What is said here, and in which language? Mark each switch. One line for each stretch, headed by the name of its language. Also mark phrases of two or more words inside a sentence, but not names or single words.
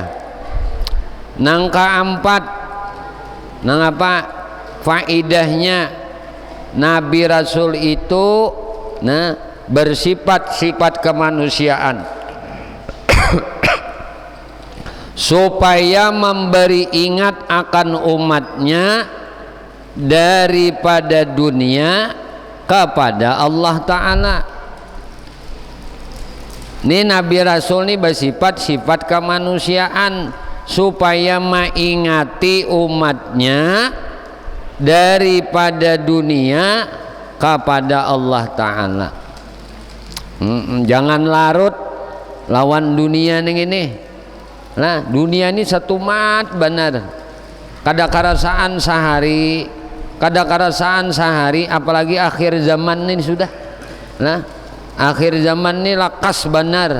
Banjar: Nang keempat, nang apa faedahnya Nabi Rasul itu bersifat-sifat kemanusiaan supaya memberi ingat akan umatnya daripada dunia kepada Allah Ta'ala.
Indonesian: Ini Nabi Rasul ini bersifat-sifat kemanusiaan supaya mengingati umatnya daripada dunia kepada Allah Ta'ala.
Banjar: Jangan larut lawan dunia ini. Nah dunia ini satu mat benar. Kada karasaan sehari apalagi akhir zaman ini sudah. Nah akhir zaman ini lakas benar.